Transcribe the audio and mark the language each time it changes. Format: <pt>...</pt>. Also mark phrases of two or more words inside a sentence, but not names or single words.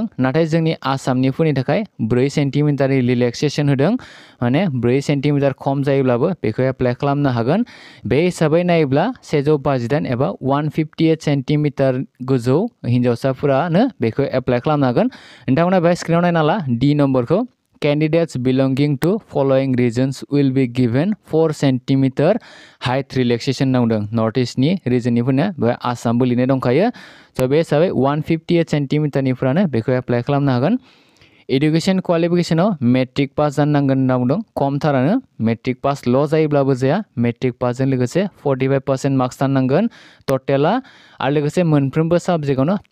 <brx>नाथाय जोंनि आसामनिफोरनि थाखाय 4</brx> <en>centimeterni relaxation</en> <brx>होदों माने 4 सेन्टिमिटार खम जायोब्लाबो बेखौ एप्लाइ खालामनो हागोन बे हिसाबै नायोब्ला 158 एबा 158 सेन्टिमिटार गोजौ हिन्जावसाफोरानो बेखौ एप्लाइ खालामनो हागोन नोंथांमोना बेहाय स्क्रिनाव नायना ला D नम्बरखौ</brx> <en>Candidates belonging to following regions will be given 4 centimeter height relaxation</en> <brx>होनना बुंदों नर्थ इस्टनि रिजननिफोरनो बेहाय आसामबो लिरनाय दंखायो स' बे हिसाबै 158 सेन्टिमिटारनिफ्रानो बेखौ एप्लाइ खालामनो हागोन</brx> <en>educationav qualificationav matric pass</en> <brx>जानांगोन होनना बुंदों खमथारानो</brx> <en>matric passl'</en> <brx>जायोब्लाबो जाया</brx> <en>matric passjon</en> <brx>लोगोसे 45% मार्क्स थानांगोन टटेला आरो लोगोसे मोनफ्रोमबो साबजेक्टआवनो</brx>